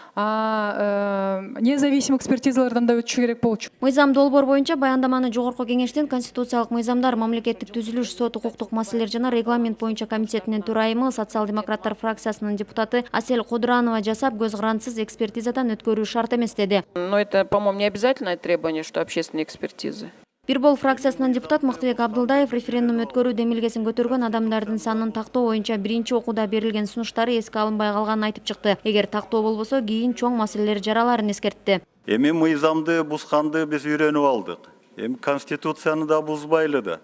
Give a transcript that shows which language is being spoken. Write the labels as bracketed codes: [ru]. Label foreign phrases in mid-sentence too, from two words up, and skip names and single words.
[ky] Независимый экспертизалардан да өтүшү керек болчу. Мыйзам долбоор боюнча баяндаманы Жогорку Кеңештин конституциялык мыйзамдар, мамлекеттик түзүлүш, сот укуктук маселелер жана регламент боюнча комитетинин төрайымы, социал-демократтар фракциясынын депутаты Асель Кудуранова жасап, көз карандысыз экспертизадан өткөрүү шарт эмес деди. [ru] Но это, по-моему, не обязательное требование, что общественные экспертизы. [ky] Бир бол фракциясынан депутат Мактыбек Абдылдаев референдум өткөрүү демилгесин көтөргөн адамдардын санын тактоо боюнча биринчи окууда берилген сунуштары эске алынбай калганын айтып чыкты. Эгер тактоо болбосо, кийин чоң маселелер жараларын эскертти. Эми мыйзамды бузганды биз үйрөнүп алдык. Эми конституцияны да бузбайлы да.